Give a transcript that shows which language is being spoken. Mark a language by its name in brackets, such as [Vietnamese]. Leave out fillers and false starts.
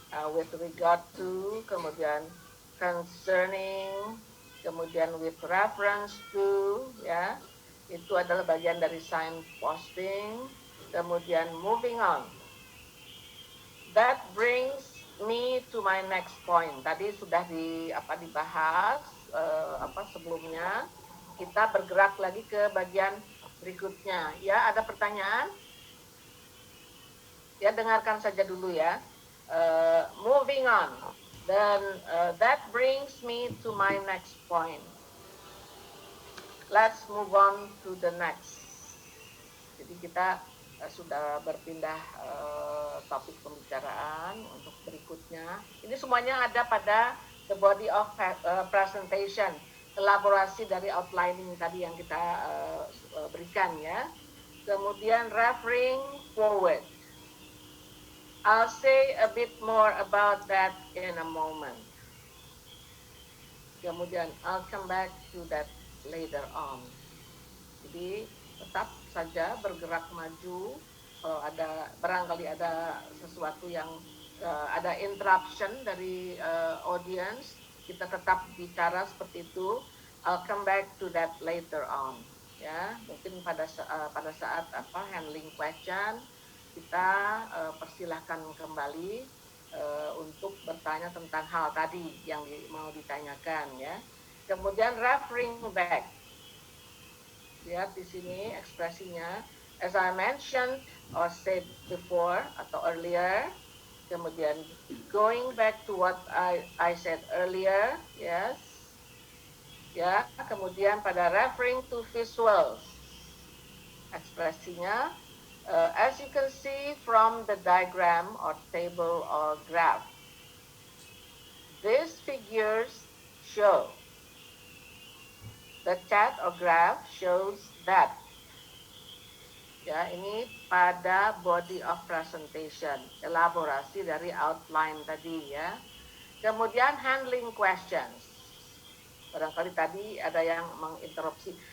[English] With regard to, [Indonesian] kemudian concerning, kemudian [English] with reference to, [Indonesian] ya, itu adalah bagian dari signposting. Kemudian [English] moving on. That brings me to my next point. [Indonesian] Tadi sudah dibahas sebelumnya. Kita bergerak lagi ke bagian berikutnya. Ya, ada pertanyaan? Ya, dengarkan saja dulu ya. [English] Moving on, then that brings me to my next point. Let's move on to the next. [Indonesian] Jadi kita sudah berpindah topik pembicaraan untuk berikutnya. Ini semuanya ada pada [English] the body of presentation, [Indonesian] elaborasi dari outlining tadi yang kita berikan ya. Kemudian [English] referring forward. I'll say a bit more about that in a moment. [Indonesian] Kemudian [English] I'll come back to that later on. [Indonesian] Jadi tetap saja bergerak maju. Kalau ada barangkali ada sesuatu yang ada interruption dari audience, kita tetap bicara seperti itu. [English] I'll come back to that later on. [Indonesian] Ya, mungkin pada saat handling question kita persilahkan kembali untuk bertanya tentang hal tadi yang mau ditanyakan ya. Kemudian [English] referring back. [Indonesian] Lihat di sini ekspresinya, [English] as I mentioned or said before [Indonesian] atau [English] earlier. [Indonesian] Kemudian [English] going back to what I said earlier, yes. [Indonesian] Ya, kemudian pada [English] referring to visuals. [Indonesian] Ekspresinya, [English] as you can see from the diagram or table or graph, these figures show, the chart or graph shows that. [Indonesian] Ya, ini pada [English] body of presentation, [Indonesian] elaborasi dari outline tadi ya. Kemudian handling questions. Barangkali tadi ada yang menginterupsi.